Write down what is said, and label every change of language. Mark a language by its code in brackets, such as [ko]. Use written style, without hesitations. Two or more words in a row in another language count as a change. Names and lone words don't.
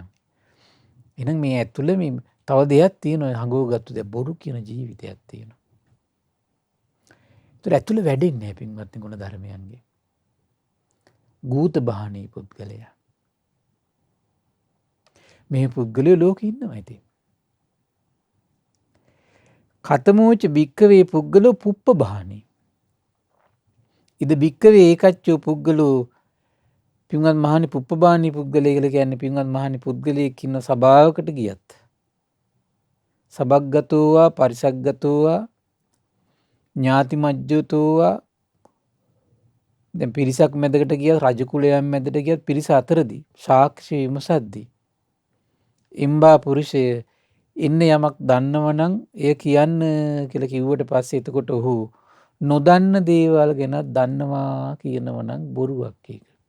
[si] එහෙනම් මේ ඇතුළේ මේ තව දෙයක් තියෙනවා හංගවගත්තු දෙයක් බොරු කියන ජීවිතයක් තියෙනවා. ඒතර ඇතුළේ වැඩෙන්නේ නැහැ පින්වත්නි ගුණධර්මයන්ගේ. [pi] ගූත බහණී [si] පුද්ගලයා. මේ පුද්ගලයෝ ලෝකෙ ඉන්නවා ඉතින්. [pi] කතමෝච භික්කවේ පුද්ගලෝ පුප්ප බහණී. ඉද භික්කවේ ඒකච්චෝ පුද්ගලෝ [si] පින්වත් මහණි [pi] පුප්ප බහණී [si] පුද්ගලය කියලා කියන්නේ පින්වත් මහණි පුද්ගලයෙක් ඉන්න සභාවකට ගියත් [pi] සබග්ගතෝවා පරිසග්ගතෝවා ඥාති මජ්ජතෝවා [si] දැන් පිරිසක් මැදකට ගියත් රජ කුලයන් මැදට ගියත් පිරිස අතරදී සාක්ෂි විමසද්දී ඉම්බා පුරුෂය ඉන්න යමක් දන්නවනම් එය කියන්න කියලා කිව්වට පස්සේ එතකොට ඔහු නොදන්න දේවල් ගැන දන්නවා කියනවනම් බොරුවක් ඒක.